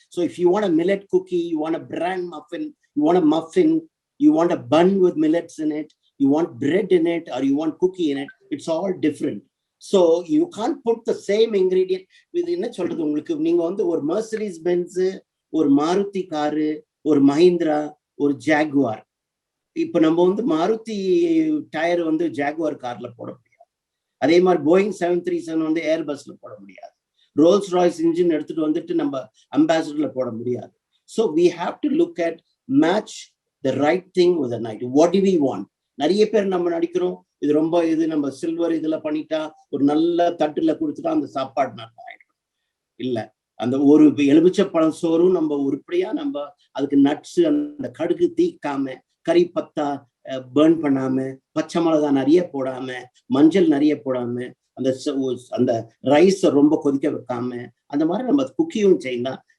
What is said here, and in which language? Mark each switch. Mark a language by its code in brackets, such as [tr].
[en] So if you want a millet cookie, you want a bran muffin, you want a muffin, you want a bun with millets in it, you want bread in it, or you want cookie in it, it's all different. So you can't put the same ingredient with [ta] என்ன சொல்றது உங்களுக்கு நீங்க வந்து ஒரு Mercedes Benz, ஒரு Maruti car, ஒரு Mahindra, ஒரு Jaguar. இப்போ நம்ம வந்து மாருதி டயர் வந்து ஜாகுவார் கார்ல போட முடியாது. அதே மாதிரி போயிங் 737 வந்து ஏர்பஸ்ல போட முடியாது. ரோல்ஸ் ராய்ஸ் இன்ஜின் எடுத்துட்டு வந்துட்டு நம்ம அம்பாசிடர்ல போட முடியாது. [en] So we have to look at match the right thing with the night. What do we want? [ta] நிறைய பேர் நம்ம நடிக்கிறோம் இது ரொம்ப இது நம்ம சில்வர் இதுல பண்ணிட்டா ஒரு நல்ல தட்டுல கொடுத்துட்டா அந்த சாப்பாடு நல்லா ஆயிடும். இல்ல அந்த ஒரு எலுமிச்சை பழம் சோறும் நம்ம உருப்படியா நம்ம அதுக்கு நட்ஸ் அந்த கடுகு தீக்காம கறி பத்தா பேர்ன் பண்ணாம பச்சை மிளகா நிறைய போடாம மஞ்சள் நிறைய போடாம அந்த ரைஸ் ரொம்ப கொதிக்க வைக்காம அந்த மாதிரி நம்ம குக்கியும் செய்யலாம்.